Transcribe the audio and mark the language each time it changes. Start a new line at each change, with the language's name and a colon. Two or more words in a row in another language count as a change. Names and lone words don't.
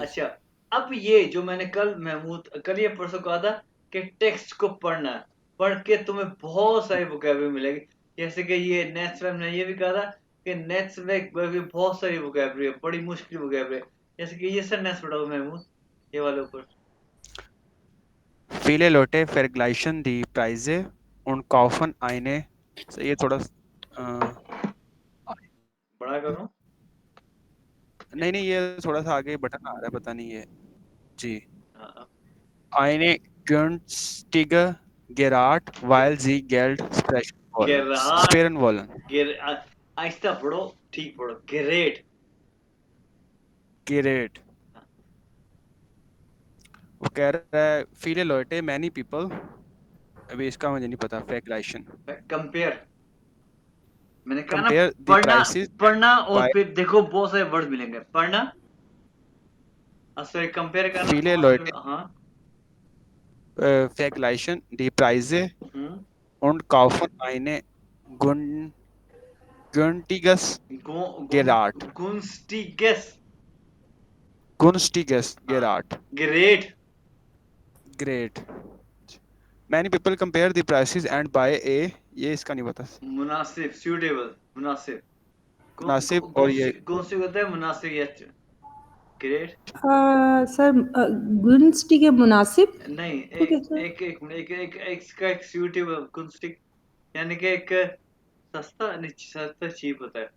Hindi: अच्छा, अब ये जो मैंने कल महमूद कल या परसों कहा था कि टेक्स्ट को पढ़ना है, पढ़ के तुम्हें बहुत सारी वोकैबुलरी मिलेगी। जैसे कि ये
English: next time
Hindi: ने ये भी कहा था कि नेक्स्ट में भी बहुत सारी वोकैबुलरी है, बड़ी मुश्किल वोकैबुलरी है। जैसे कि ये सेंटेंस पढ़ाओ महमूद, ये वाले ऊपर।
German: Viele Leute vergleichen die Preise und kaufen eine।
Hindi: ये थोड़ा बड़ा करो। नहीं नहीं, ये थोड़ा सा आगे बटन आ रहा है, पता नहीं ये। जी। हाँ,
German: Eine günstige Gerät, weil sie Geld sprechen wollen।
Hindi: गिराट,
German: Sparen wollen।
Hindi: गिर आहिस्ता पढ़ो, ठीक पढ़ो, ग्रेट। Gerät। वो कह रहा है
German: viele Leute,
English: many people।
Hindi: अभी इसका मुझे नहीं पता। Vergleichen। कंपेयर, मैंने कहा ना,
English: Compare the
Hindi: पढ़ना,
English: prices
Hindi: पढ़ना और
English: by।
Hindi: फिर देखो बहुत सारे वर्ड मिलेंगे, पढ़ना सॉरी कंपेयर करना
German: Viele
Hindi: और फिर
German: Leute
Hindi: हाँ।
German: vergleichen die Preise हम्म, und kaufen eine gun günstiges गो गुन Gerät। गुंस्टिगस, Günstiges
Hindi: हाँ,
German: Gerät।
Hindi: ग्रेट,
English: Great। Many people compare the prices and buy a।
Hindi: ये इसका नहीं पता। मुनासिब, सूटेबल, मुनासिब, मुनासिब, और ये गुंस्टिग होता है मुनासिब, या ग्रेट। सर गुंस्टी के मुनासिब नहीं, को एक कैसे? एक एक एक एक एक इसका एक सूटेबल गुंस्टिग, यानी कि एक सस्ता, नहीं सस्ता चीप होता है।